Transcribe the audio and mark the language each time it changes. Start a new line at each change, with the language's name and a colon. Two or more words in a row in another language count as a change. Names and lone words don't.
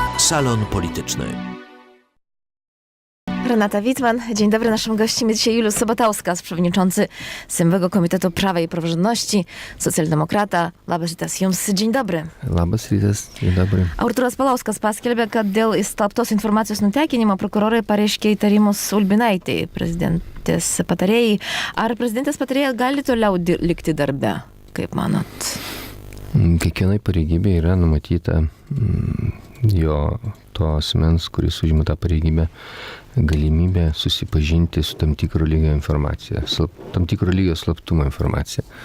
Polish: Salon Polityczny. Renata Wittmann. Dzień dobry. Naszym gościem jest dzisiaj Juliusz Sabatauskas, przewodniczący Sejmowego Komitetu Prawa i Praworządności, socjaldemokrata.
Lithuanian: Labas rytas jums.
Polish: Dzień dobry.
Lithuanian: Labas rytas,
Polish: dzień dobry.
Lithuanian: Artūras Paulauskas paskelbė, kad dėl įslaptos informacijos nutekinimo prokurorai pareiškė įtarimus Ulbinaitei, prezidentės patarėjai. Ar prezidentės patarėja gali toliau likti darbe, kaip manot? Kiekvienai pareigybė yra numatyta jo to asmens, kuris užima tą pareigybę, galimybė susipažinti su tam tikro lygio informacija, tam tikro lygio slaptumo informacija.